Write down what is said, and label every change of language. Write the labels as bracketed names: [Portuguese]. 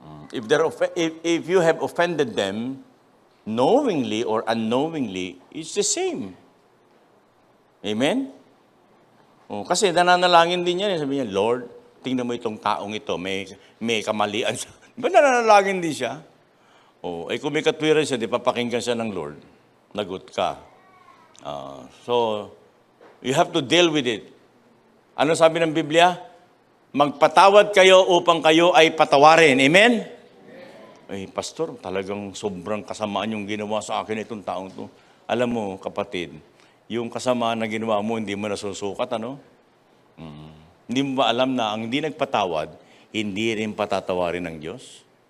[English] If you have offended them, knowingly or unknowingly, it's the same. [Filipino] Amen? Kasi nananalangin din yan. Sabi niya, Lord, tingnan mo itong taong ito, may kamalian siya. Ba nananalangin din siya? Kung may katwiran siya, di papakinggan siya ng Lord. Lagot ka. [English] So, you have to deal with it. [Filipino] Ano sabi ng Biblia? Magpatawad kayo upang kayo ay patawarin. Amen? Pastor, talagang sobrang kasamaan yung ginawa sa akin itong taong to. Alam mo, kapatid, yung kasamaan na ginawa mo, hindi mo nasusukat, Hindi mo ba alam na ang hindi nagpatawad, hindi rin patatawarin ng Diyos?